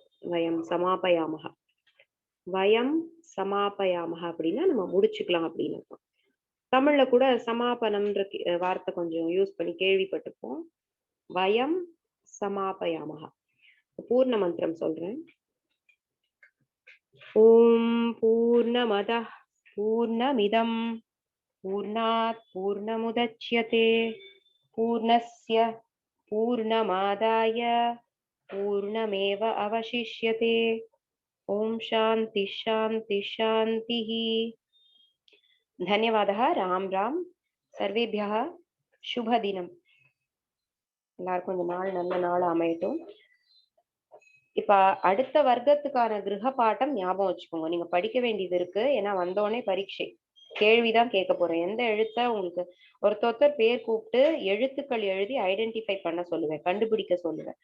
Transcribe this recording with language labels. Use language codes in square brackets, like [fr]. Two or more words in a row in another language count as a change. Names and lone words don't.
[sa] वयं समापयामः, वयं समापयामः [ta] அப்படின்னா நம்ம முடிச்சுக்கலாம் அப்படின்னு அர்த்தம். தமிழ்ல கூட சமாபனம்ன்ற வார்த்தை கொஞ்சம் யூஸ் பண்ணி கேள்விப்பட்டிருப்போம். [sa] वयं समापयामः. [ta] பூர்ண மந்திரம் சொல்றேன். [sa] ओं पूर्णमदः पूर्णमिदं पूर्णात् पूर्णमुदच्यते पूर्णस्य पूर्णमादाय पूर्णमेव अवशिष्यते. ओं शान्तिः शान्तिः शान्तिः. धन्यवादः. राम राम. सर्वेभ्यः शुभ दिनम्. [ta] எல்லாருக்கும் இந்த நாள் நல்ல நாள் அமையட்டும். இப்ப அடுத்த வர்க்கத்துக்கான கிரக பாட்டம் ஞாபகம் வச்சுக்கோங்க. நீங்க படிக்க வேண்டியது இருக்கு. ஏன்னா வந்தோடனே பரீட்சை கேள்விதான் கேட்க போறேன். எந்த எழுத்த உங்களுக்கு ஒருத்தர் பேர் கூப்பிட்டு எழுத்துக்கள் எழுதி ஐடென்டிஃபை பண்ண சொல்லுவேன், கண்டுபிடிக்க சொல்லுவேன்.